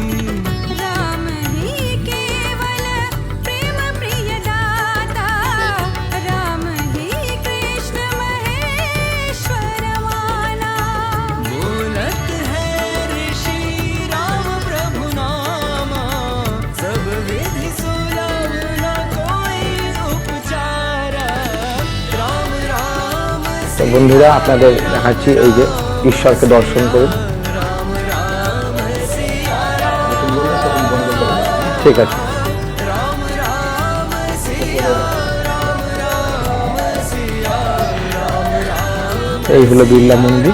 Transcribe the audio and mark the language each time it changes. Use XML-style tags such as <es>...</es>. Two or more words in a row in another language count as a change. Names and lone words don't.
<hi>राम ही केवल प्रेम प्रिय दाता, राम ही कृष्ण महेश्वर माना। बोलत है ऋषि राम प्रभु नामा, सब विधि सुलभ न कोई उपचारा। राम राम</hi> <bn>তো বন্ধুরা, আপনাদের দেখাচ্ছি এই যে ঈশ্বরকে দর্শন করুন। ঠিক আছে। এই হলো বিড়লা মন্দির।</bn>